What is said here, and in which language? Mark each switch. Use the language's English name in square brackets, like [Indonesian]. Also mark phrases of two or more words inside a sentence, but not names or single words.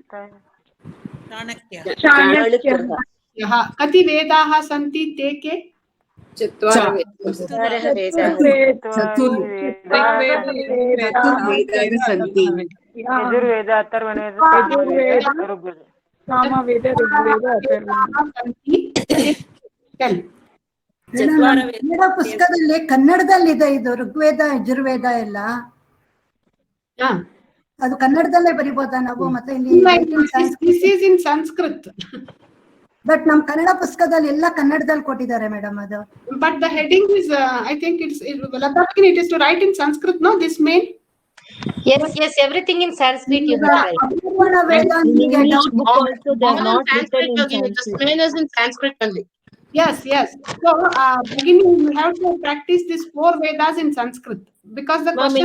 [Sanskrit] चाणक्यः. कति वेदाः सन्ति ते के? चत्वारः वेदाः सन्ति. यजुर्वेद अथर्ववेद सामवेद ऋग्वेद [Kannada] ಕನ್ನಡ ಪುಸ್ತಕದಲ್ಲಿ ಕನ್ನಡದಲ್ಲಿದೆ ಇದು ಋಗ್ವೇದ ಯಜುರ್ವೇದ ಎಲ್ಲ. ಅದು ಕನ್ನಡದಲ್ಲೇ ಬರಿಬೋದಾ ನಾವು? ಮತ್ತೆ [English] in Sanskrit. [Kannada] ಬಟ್ ನಮ್ ಕನ್ನಡ ಪುಸ್ತಕದಲ್ಲಿ ಎಲ್ಲ ಕನ್ನಡದಲ್ಲಿ ಕೊಟ್ಟಿದ್ದಾರೆ ಮೇಡಮ್ ಅದು. [English] But the heading is, I think it is to write in Sanskrit, no? This main. Yes, everything in Sanskrit you have write. This main is in Sanskrit only. Yes. So, beginning you have to practice these 4 Vedas in Sanskrit because the question.